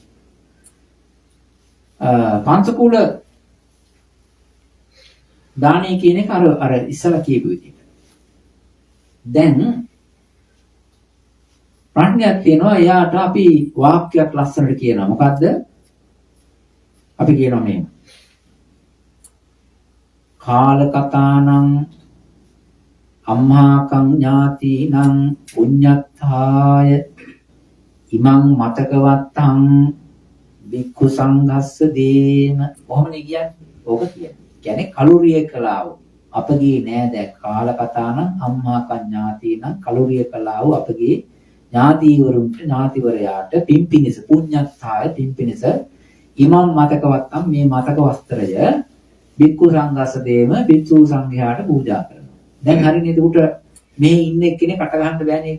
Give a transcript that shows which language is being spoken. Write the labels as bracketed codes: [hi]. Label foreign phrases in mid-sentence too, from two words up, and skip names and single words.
[si] පංසකූල දානය කියන එක අර ඉස්සලා කියපු විදිහට. දැන් ප්‍රඥාවක් තියෙනවා. එයාට අපි වාක්‍යයක් ලස්සනට කියනවා. මොකද්ද? අපි කියනවා මේ [pi] කාලකතානං අම්මාකං ඥාතිනං පුඤ්ඤත්ථාය ඉමං මතකවත්තං බික්ඛු සංඝස්ස දේම. [si] කොහොමද කියන්නේ? ඕක කියන්නේ කලුරිය කලාව අපගේ නෑද [pi] කාලකතානං අම්මාකං ඥාතිනං [si] කලුරිය කලාව අපගේ ඥාතිවරුන්ට ඥාතිවරයාට පිම්පිනිස පුඤ්ඤත්ථාය පිම්පිනිස [pi] ඉමං මතකවත්තං [si] මේ මතක වස්ත්‍රය [pi] බික්ඛු සංඝස්ස දේම [si] බික්ඛු සංඝයාට පූජා කරනවා. දැන් හරිනේ එතකොට මේ ඉන්න එක්කෙනෙක් අත ගන්න බෑනේ.